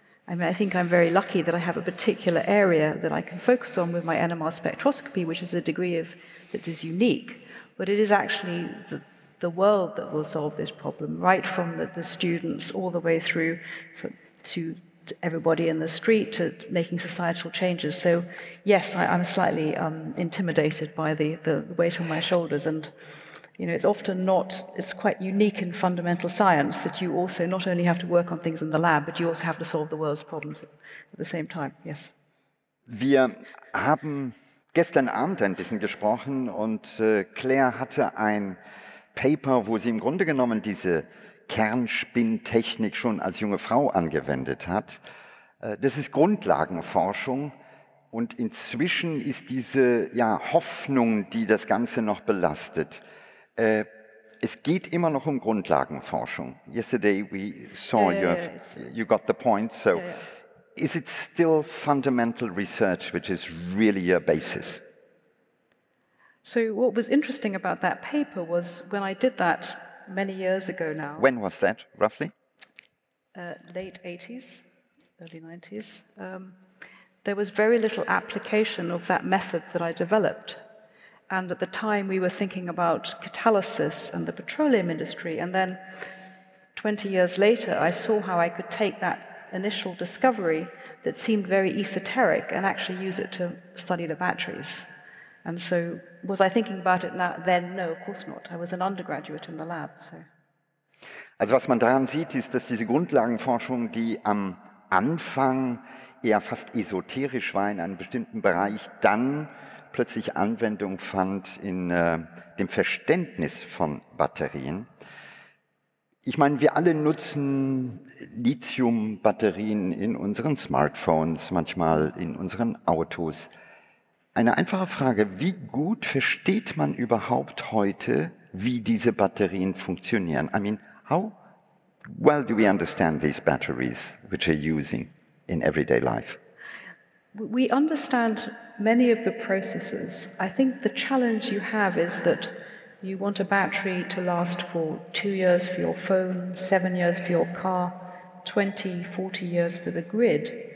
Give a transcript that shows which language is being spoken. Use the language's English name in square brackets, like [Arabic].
[English] I mean, I think I'm very lucky that I have a particular area that I can focus on with my NMR spectroscopy, which is a degree that is unique, but it is actually the world that will solve this problem, right from the students all the way through to everybody in the street, to making societal changes. So yes, I'm slightly intimidated by the weight on my shoulders, and you know, it's quite unique in fundamental science that you also not only have to work on things in the lab, but you also have to solve the world's problems at the same time. Yes. [German] Wir haben gestern Abend ein bisschen gesprochen und Clare hatte ein Paper, wo sie im Grunde genommen diese Kernspinntechnik schon als junge Frau angewendet hat. Das ist Grundlagenforschung. Und inzwischen ist diese Hoffnung, die das Ganze noch belastet. Es geht immer noch um Grundlagenforschung. [English] Yesterday we saw you got the point. So, is it still fundamental research which is really your basis? So what was interesting about that paper was when I did that many years ago now. When was that, roughly? Late 80s, early 90s. There was very little application of that method that I developed. And at the time, we were thinking about catalysis and the petroleum industry. And then 20 years later, I saw how I could take that initial discovery that seemed very esoteric and actually use it to study the batteries. And so, was I thinking about it now? Then, no, of course not. I was an undergraduate in the lab. So. [German] Also was man daran sieht, ist, dass diese Grundlagenforschung, die am Anfang eher fast esoterisch war in einem bestimmten Bereich, dann plötzlich Anwendung fand in dem Verständnis von Batterien. Ich meine, wir alle nutzen Lithium-Batterien in unseren Smartphones, manchmal in unseren Autos. Eine einfache Frage, wie gut versteht man überhaupt heute, wie diese Batterien funktionieren? [English] I mean, how well do we understand these batteries which you're using in everyday life? We understand many of the processes. I think the challenge you have is that you want a battery to last for 2 years for your phone, 7 years for your car, 20, 40 years for the grid.